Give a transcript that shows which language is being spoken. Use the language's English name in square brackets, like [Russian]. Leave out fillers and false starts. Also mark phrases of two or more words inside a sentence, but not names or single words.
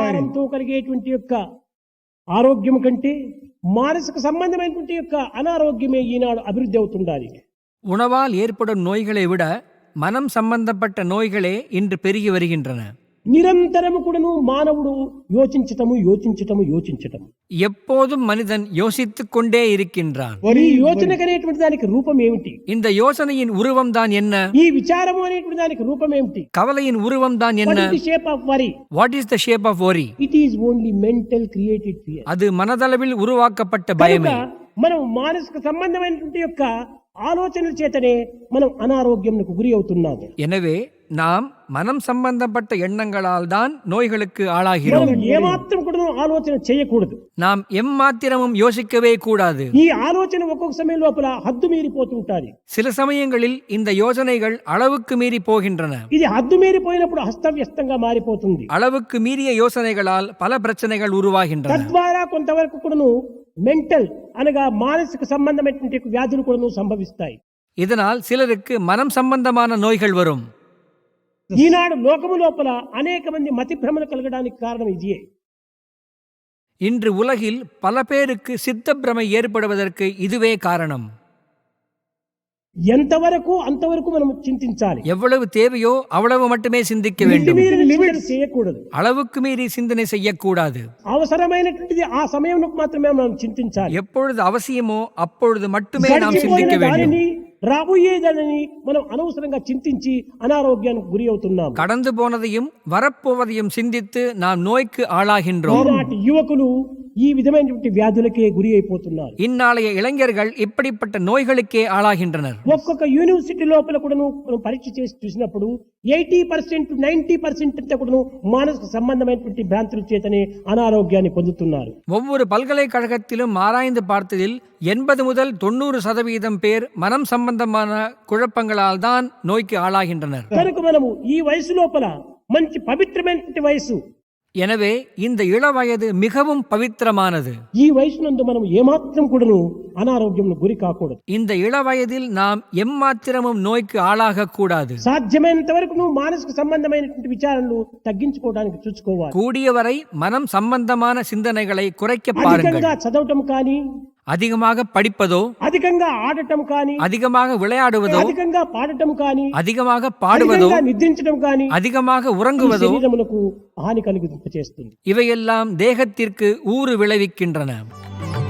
[Telugu] ఆహారంతో కలిగేటువంటి యొక్క ఆరోగ్యం కంటే మానసిక సంబంధమైనటువంటి యొక్క అనారోగ్యమే ఈనాడు అభివృద్ధి అవుతుండాలి. [Tamil] உணவால் ஏற்படும் நோய்களை விட மனம் சம்பந்தப்பட்ட நோய்களே இன்று பெருகி வருகின்றன. [Telugu] నిరంతరము కూడాను మానవుడు యోచించటము [Tamil] எப்போதும் மனிதன் யோசித்துக் கொண்டே இருக்கின்றான். [Telugu] ఈ యోచన అనేటువంటి దానికి రూపం ఏమిటి? [Tamil] இந்த யோசனையின் உருவம் தான் என்ன? [Telugu] ఈ విచారము అనేటువంటి దానికి రూపం ఏమిటి? [Tamil] கவலையின் உருவம் தான் என்ன? [English] Shape of worry. What is the shape of worry? It is only mental created fear. [Tamil] அது மனதளவில் உருவாக்கப்பட்ட பயமே. [Telugu] మనం మానసిక సంబంధమైనటువంటి యొక్క ఆలోచనల చేతనే మనం అనారోగ్యంకు గురి అవుతున్నాము. [Tamil] எனவே நாம் மனம் சம்பந்தப்பட்ட எண்ணங்களால் தான் நோய்களுக்கு ஆளாகிறோம். [Telugu] ఏమాత్రం కూడా ఆలోచన చేయకూడదు. [Tamil] நாம் எம்மாத்திரமும் யோசிக்கவே கூடாது. [Telugu] ఈ ఆలోచన ఒక్కొక్క సమయం లోపల హద్దు మీరిపోతుంటాది. [Tamil] சில சமயங்களில் இந்த யோசனைகள் அளவுக்கு மீறி போகின்றன. [Telugu] ఇది హద్దు మీరిపోయినప్పుడు అస్తవ్యస్తంగా మారిపోతుంది. [Tamil] அளவுக்கு மீறிய யோசனைகளால் பல பிரச்சனைகள் உருவாகின்றன. [Telugu] తద్వారా కొంతవరకు కూడాను మెంటల్ అనగా మానసిక సంబంధమైనటువంటి వ్యాధులు కూడాను సంభవిస్తాయి. [Tamil] இதனால் சிலருக்கு மனம் சம்பந்தமான நோய்கள் வரும். [Telugu] ఈనాడు లోకము లోపల అనేక మంది మతి భ్రమలు కలగడానికి కారణం ఇదే. [Tamil] இன்று உலகில் பல பேருக்கு சித்த பிரமை ஏற்படுவதற்கு இதுவே காரணம். [Telugu] ఎంతవరకు అంతవరకు మనం చింతించాలి. [Tamil] எவ்வளவு தேவையோ அவ்வளவு மட்டுமே சிந்திக்க வேண்டும். [Telugu] చేయకూడదు. [Tamil] அளவுக்கு மீறி சிந்தனை செய்யக்கூடாது. [Telugu] అవసరమైనటువంటిది ఆ సమయంలో మాత్రమే మనం చింతించాలి. [Tamil] எப்பொழுது அவசியமோ அப்பொழுது மட்டுமே நாம் சிந்திக்க வேண்டும். [Telugu] రాబోయేదని మనం అనవసరంగా చింతించి అనారోగ్యానికి గురి అవుతున్నాం. [Tamil] கடந்து போனதையும் வரப்போவதையும் சிந்தித்து நாம் நோய்க்கு ஆளாகின்றோம். [Telugu] ఈనాటి యువకులు ఈ విధమైనటువంటి వ్యాధులకే గురి అయిపోతున్నారు. [Tamil] இந்நாளைய இளைஞர்கள் இப்படிப்பட்ட நோய்களுக்கே ஆளாகின்றனர். [Telugu] ఒక్కొక్క యూనివర్సిటీ లోపల కూడా పరీక్ష చేసి చూసినప్పుడు 80% 90% అంతా కూడా మానసిక సంబంధమైనటువంటి భ్రాంతుల చేతనే అనారోగ్యాన్ని పొందుతున్నారు. [Tamil] ஒவ்வொரு பல்கலைக்கழகத்திலும் ஆராய்ந்து பார்த்ததில் 80 முதல் 90% பேர் மனம் சம்பந்தமான குழப்பங்களால் தான் நோய்க்கு ஆளாகின்றனர். [Telugu] కనుక మనము ఈ వయసు లోపల మంచి పవిత్రమైనటువంటి వయసు. [Tamil] எனவே இந்த இளவயது மிகவும் பவித்திரமானது. [Telugu] ఈ వయసునందు మనం ఏమాత్రం కూడాను అనారోగ్యంకు గురి కాకూడదు. [Tamil] இந்த இளவயதில் நாம் எம்மாத்திரமும் நோய்க்கு ஆளாக கூடாது. [Telugu] సాధ్యమైనంత వరకు మానసిక సంబంధమైనటువంటి విచారణలు తగ్గించుకోవడానికి చూసుకోవాలి. [Tamil] கூடியவரை மனம் சம்பந்தமான சிந்தனைகளை குறைக்க பாருங்கள். [Telugu] అధికంగా చదవటం కానీ, [Tamil] அதிகமாக படிப்பதோ, [Telugu] అధికంగా ఆడటం కానీ, [Tamil] அதிகமாக விளையாடுவதோ, [Telugu] అధికంగా పాడటం కానీ, [Tamil] அதிகமாக பாடுவதோ, [Telugu] నిద్రించడం కానీ, [Tamil] அதிகமாக உறங்குவதோ [Telugu] శరీరమునకు హాని కలిగింపచేస్తుంది. [Tamil] இவையெல்லாம் தேகத்திற்கு ஊறு விளைவிக்கின்றன.